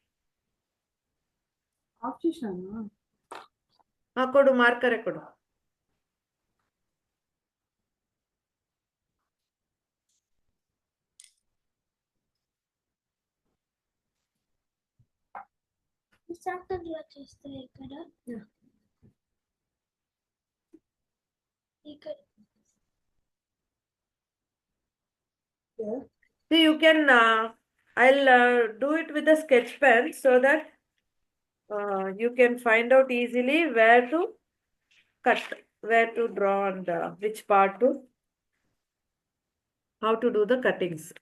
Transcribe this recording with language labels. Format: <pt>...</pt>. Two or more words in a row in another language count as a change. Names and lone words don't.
<kn>ಕೊಡು ಮಾರ್ಕರೆ ಕೊಡು.</kn> <te>చేస్తే ఇక్కడ ఇక్కడ</te> <en>See, you can, I'll do it with a sketch pen so that you can find out easily where to cut, where to draw and which part to, how to do the cuttings.</en>